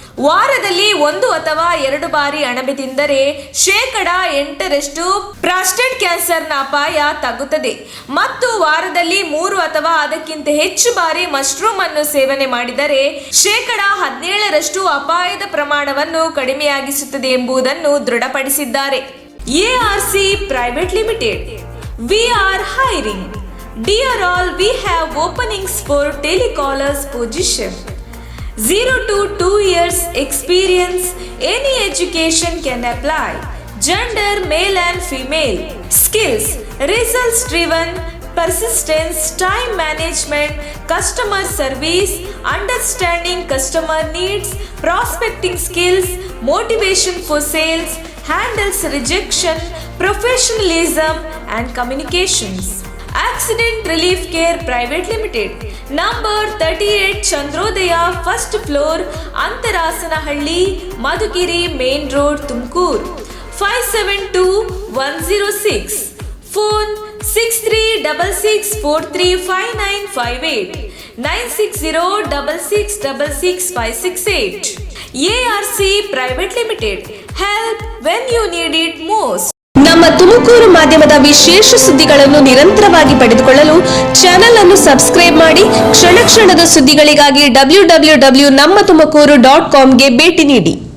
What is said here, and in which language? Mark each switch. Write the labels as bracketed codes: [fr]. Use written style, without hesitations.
[kn] ವಾರದಲ್ಲಿ 1 ಅಥವಾ 2 ಬಾರಿ ಅಣಬೆ ತಿಂದರೆ 8% ಪ್ರಾಸ್ಟೇಟ್ ಕ್ಯಾನ್ಸರ್ನ ಅಪಾಯ ತಗ್ಗುತ್ತದೆ ಮತ್ತು ವಾರದಲ್ಲಿ 3 ಅಥವಾ ಅದಕ್ಕಿಂತ ಹೆಚ್ಚು ಬಾರಿ ಮಶ್ರೂಮ್ ಅನ್ನು ಸೇವನೆ ಮಾಡಿದರೆ 17% ಅಪಾಯದ ಪ್ರಮಾಣವನ್ನು ಕಡಿಮೆಯಾಗಿಸುತ್ತದೆ ಎಂಬುದನ್ನು ದೃಢಪಡಿಸಿದ್ದಾರೆ. [en] ARC Private Limited. We are hiring. Dear all, we have openings for telecallers position. 0 to 2 years experience. Any education can apply. Gender male and female. Skills results driven, persistence, time management, customer service, understanding customer needs, prospecting skills, motivation for sales, handles rejection, professionalism and communications. Accident Relief Care Private Limited. Number 38 Chandrodaya, first floor, Antarasanahಳ್ಳಿ, Madhugiri Main Road, Tumkur. 572106. Phone 6366435958 96066666568. ARC Private Limited. Help when you need it most. [kn] ನಮ್ಮ ತುಮಕೂರು ಮಾಧ್ಯಮದ ವಿಶೇಷ ಸುದ್ದಿಗಳನ್ನು ನಿರಂತರವಾಗಿ ಪಡೆದುಕೊಳ್ಳಲು channel ಅನ್ನು subscribe ಮಾಡಿ. ಕ್ಷಣ ಕ್ಷಣದ ಸುದ್ದಿಗಳಿಗಾಗಿ www.nammathumakuru.com ಗೆ ಭೇಟಿ ನೀಡಿ.